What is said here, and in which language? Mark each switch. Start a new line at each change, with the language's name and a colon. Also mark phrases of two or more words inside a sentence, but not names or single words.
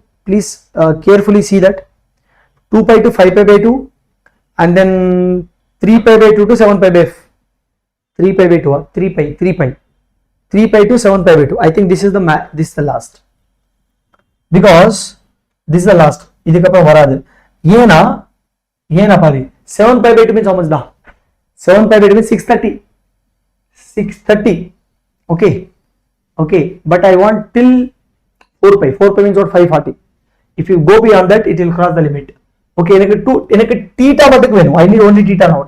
English: Please carefully see that. 2 pi to 5 pi by 2 and then 3 pi by 2 to 7 pi by 3 pi by 2 3 pi to 7 pi by 2. I think this is the last, because this is the last.
Tamil: இதுக்கப்புறம் வருது என்ன படி
English: 7 pi by 2 means how much
Tamil: da?
English: 7 pi by 2 means 630. Okay, but I want till 4 pi means what? 540. If you go beyond that, it will cross the limit. Okay, theta I need only theta now.